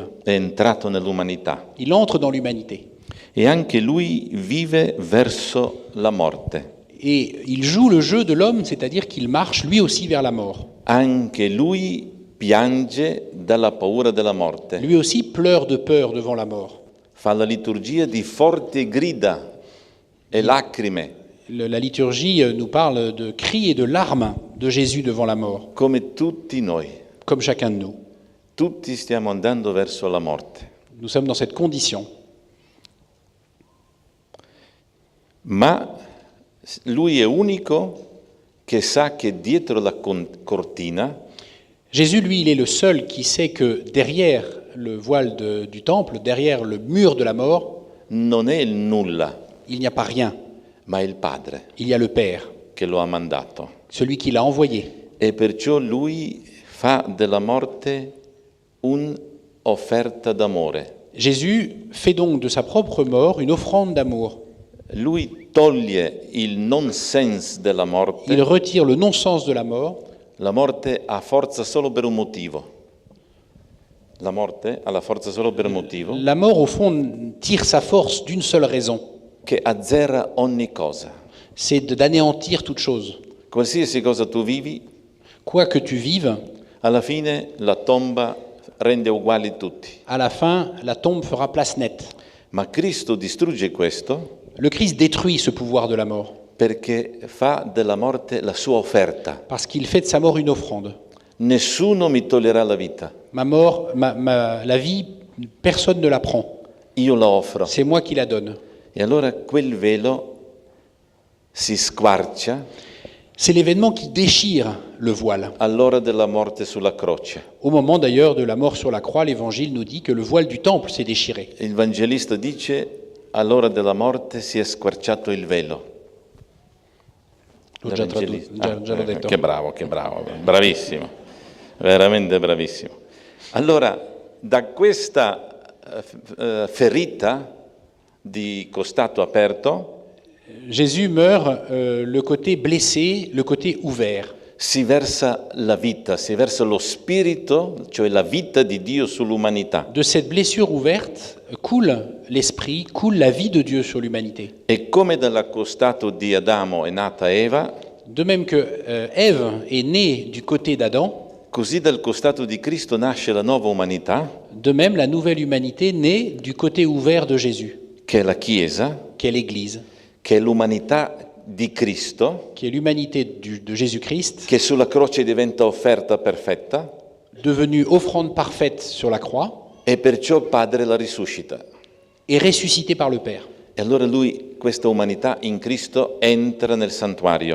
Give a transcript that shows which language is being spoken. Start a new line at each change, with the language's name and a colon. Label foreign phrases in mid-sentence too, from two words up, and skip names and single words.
Italian: è entrato nell'umanità
French: Il entre dans l'humanité.
Italian: e anche lui vive verso la morte.
French: Et il joue le jeu de l'homme, c'est-à-dire qu'il marche lui aussi vers la mort.
Italian: Anche lui piange dalla paura della morte,
French: Lui aussi pleure de peur devant la mort.
Italian: fa la liturgia di forti grida e lacrime,
French: La liturgie nous parle de cris et de larmes de Jésus devant la mort,
Italian: come tutti noi.
French: comme chacun de nous.
Italian: Tutti stiamo andando verso la morte,
French: Nous sommes dans cette condition.
Italian: ma lui è unico che sa che dietro la cortina
French: Jésus, lui, il est le seul qui sait que derrière le voile du temple, derrière le mur de la mort,
Italian: non è il nulla,
French: il n'y a pas rien.
Italian: ma è il Padre
French: Il y a le Père,
Italian: che lo ha mandato.
French: celui qui l'a envoyé.
Italian: E perciò lui fa della morte un'offerta d'amore.
French: Jésus fait donc de sa propre mort une offrande d'amour.
Italian: Lui toglie il nonsense della morte.
French: Il retire le non-sens de la mort.
Italian: La morte ha forza solo per un motivo. La morte ha la forza solo per un motivo
French: La mort, au fond, tire sa force d'une seule raison,
Italian: che azzera ogni cosa.
French: c'est d'anéantir toute chose.
Italian: Qualsiasi cosa tu vivi,
French: Quoi que tu vives,
Italian: alla fine la tomba rende uguali tutti.
French: à la fin, la tombe fera place nette.
Italian: Ma Cristo distrugge questo
French: Le Christ détruit ce pouvoir de la mort,
Italian: perché fa della morte la sua offerta.
French: parce qu'il fait de sa mort une offrande.
Italian: Nessuno mi toglierà la vita,
French: Ma mort, la vie, personne ne la prend.
Italian: io la offro.
French: C'est moi qui la donne.
Italian: E allora quel velo si squarcia
French: C'est l'événement qui déchire le voile.
Italian: all'ora della morte sulla croce.
French: Au moment d'ailleurs de la mort sur la croix, l'Évangile nous dit que le voile du temple s'est déchiré.
Italian: Il Vangelista dice all'ora della morte si è squarciato il velo. L'ho già l'ho detto. Che bravo, bravissimo, veramente bravissimo. Allora, da questa ferita di costato aperto
French: Jésus meurt le côté blessé, le côté ouvert.
Italian: si versa la vita, si versa lo spirito, cioè la vita di Dio sull'umanità.
French: De cette blessure ouverte coule l'esprit, coule la vie de Dieu sur l'humanité.
Italian: E come dall'accostato di Adamo è nata Eva,
French: De même que Ève est née du côté d'Adam,
Italian: così dal costato di Cristo nasce la nuova umanità,
French: de même la nouvelle humanité naît du côté ouvert de Jésus,
Italian: che è la Chiesa,
French: qui est l'Église,
Italian: che è l'umanità di Cristo,
French: qui est l'humanité de Jésus-Christ,
Italian: che sulla croce diventa offerta perfetta,
French: devenu offrande parfaite sur la croix,
Italian: e perciò Padre la risuscita.
French: est ressuscité par le Père.
Italian: E allora lui, questa umanità in Cristo, entra nel santuario.